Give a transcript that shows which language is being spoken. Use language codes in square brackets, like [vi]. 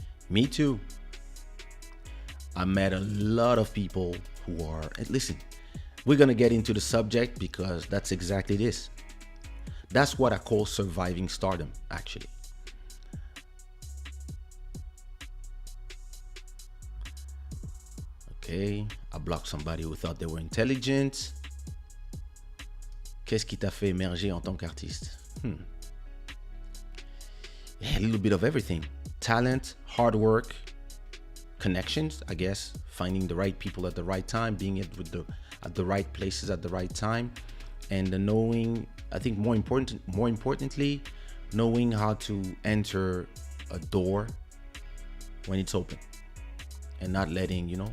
[en] Me too. I met a lot of people who are, and listen, we're going to get into the subject because that's exactly this. That's what I call surviving stardom, actually. Okay, I blocked somebody who thought they were intelligent. [fr] Qu'est-ce qui t'a fait émerger en tant qu'artiste? [en] Yeah, a little bit of everything. Talent, hard work, connections, I guess, finding the right people at the right time, being at the right places at the right time, and knowing, I think more importantly, knowing how to enter a door when it's open, and not letting,